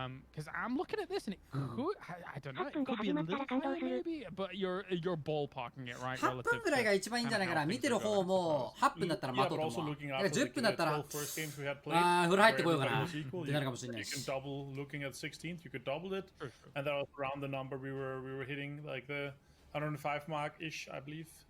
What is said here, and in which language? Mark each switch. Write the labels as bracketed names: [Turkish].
[English] Because I'm looking at this and it could, I don't know, it could be a little higher maybe, but you're ballparking it, right? [Japanese] 8分ぐらいが一番いいんじゃないかな。見てる方も8分だったら待とうと思う。 10分だったら、風呂入ってこようかなってなるかもしれないし。 [English] You can double looking at 16th, you could double it, and that was around the number we were hitting, like the 105 mark-ish, I believe.